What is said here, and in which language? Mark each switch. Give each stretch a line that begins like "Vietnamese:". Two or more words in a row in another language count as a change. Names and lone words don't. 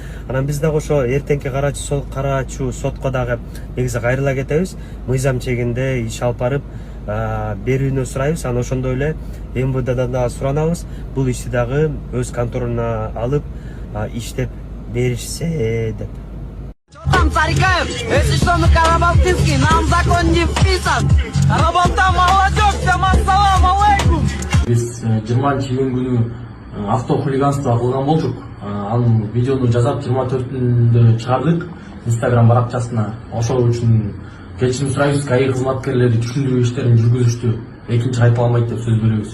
Kyrgyz: Анан биз дагы ошо эртеңки карачу сотко дагы негизи кайрыла кетебиз. Мыйзам чегинде иш алып барып берүүнү сурайбыз. Анан ошондой эле МВДдан дагы суранабыз. Бул ишти дагы өз контролуна алып иштеп беришсе деп.
Russian: Там Царикаев, если что, на Карабалтинский, нам закон не вписан. Работа молодежь, всем
Arabic: السلام عليكم.
Kyrgyz: Биз 20-июнь күнү автохулиганство кылган болчук. Анын видеону жасап 24-үндө чыгардык Instagram баракчасына. Ошол үчүн кечирим сурайбыз, КАИ кызматкерлери түшүндүрүү иштерин жүргүзүштү. Экинчи кайталамайт деп сөз беребиз.